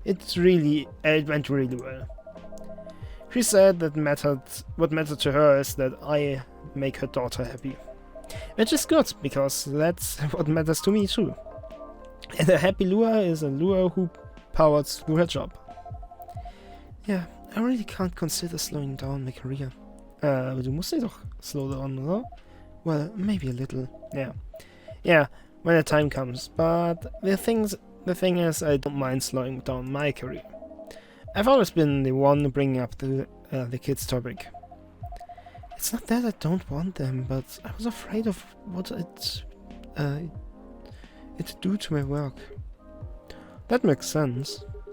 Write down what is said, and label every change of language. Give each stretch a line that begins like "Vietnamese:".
English: It went really well. She said that what mattered to her is that I make her daughter happy. Which is good, because that's what matters to me too. And a happy Lua is a Lua who powers through her job. Yeah, I really can't consider slowing down my career.
German: Aber du musst doch
English: slow down,
German: oder?
English: Well, maybe a little, yeah. Yeah, when the time comes, but the thing is, I don't mind slowing down my career. I've always been the one bringing up the kids' topic. It's not that I don't want them, but I was afraid of what it do to my work. That makes sense.